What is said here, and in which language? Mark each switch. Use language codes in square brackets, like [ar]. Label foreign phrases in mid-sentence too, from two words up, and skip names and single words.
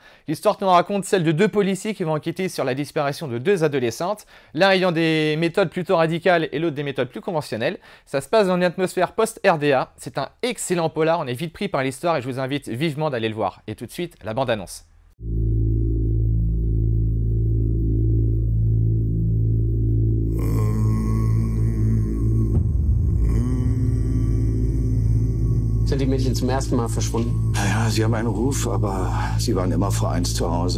[fr] L'histoire nous raconte celle de deux policiers qui vont enquêter sur la disparition de deux adolescentes, l'un ayant des méthodes plutôt radicales et l'autre des méthodes plus conventionnelles. Ça se passe dans une atmosphère post-RDA. C'est un excellent polar, on est vite pris par l'histoire et je vous invite vivement d'aller le voir. Et tout de suite, la bande-annonce. [de] Sind die Mädchen zum ersten Mal verschwunden? Naja, sie haben einen Ruf, aber sie waren immer vor 1 zu Hause.